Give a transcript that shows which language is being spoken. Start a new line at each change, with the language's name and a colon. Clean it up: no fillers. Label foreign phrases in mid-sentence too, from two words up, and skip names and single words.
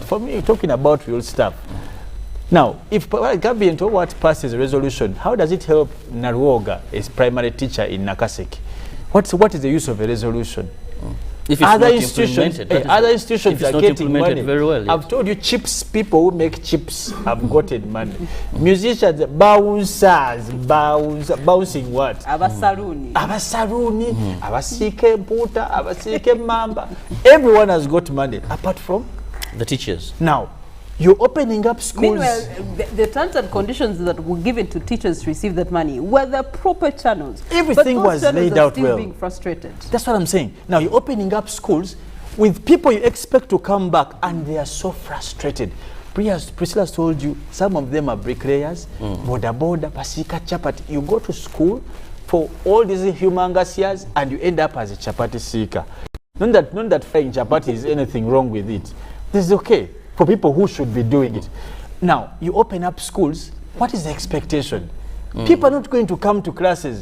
English: For me, talking about real stuff. Now, if government or what passes a resolution, how does it help Nalwoga, a primary teacher in Nakaseke? What is the use of a resolution? If it's other institutions are getting money. Very well, yes. I've told you, chips, people who make chips have gotten money. Musicians, bouncers, bouncing what?
Ganda: Abasaruni, abasike mputa, abasike mamba.
English: Everyone has got money, apart from the teachers. Now, you're opening up schools. Meanwhile, the terms and conditions that were given to teachers to receive that money were the proper channels. Everything was laid out well. Being frustrated. That's what I'm saying. Now you're opening up schools with people you expect to come back, and they are so frustrated. Priscilla told you, some of them are bricklayers, boda, pasika, chapati. You go to school for all these humongous years, and you end up as a chapati seeker. Not that frying chapati is anything wrong with it. This is okay for people who should be doing it. Now, you open up schools, what is the expectation? People are not going to come to classes.